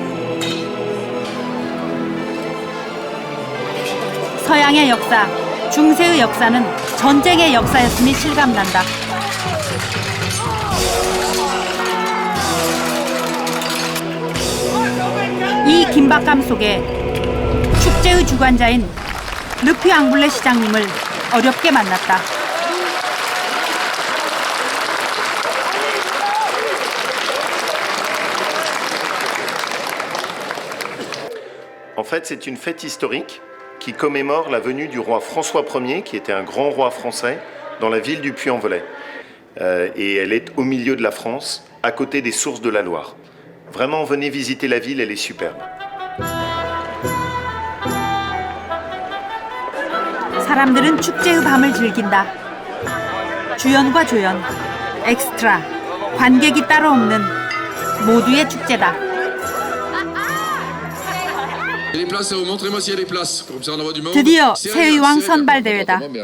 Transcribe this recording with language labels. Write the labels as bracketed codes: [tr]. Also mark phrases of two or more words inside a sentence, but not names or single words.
[ko] 서양의 역사, 중세의 역사는 전쟁의 역사였음이 실감난다. 이 긴박감 속에 축제의 주관자인 르퓨 앙블레 시장님을 어렵게 만났다. [fr] En fait, c'est une fête historique qui commémore la venue du roi François Ier, qui était un grand roi français, dans la ville du Puy-en-Velay. Et elle est au milieu de la France, à côté des sources de la Loire. Vraiment, venez visiter la ville, elle est superbe. [ko] 사람들은 축제의 밤을 즐긴다. 주연과 조연, 엑스트라, 관객이 따로 없는 모두의 축제다. 드디어 세의왕 선발대회다.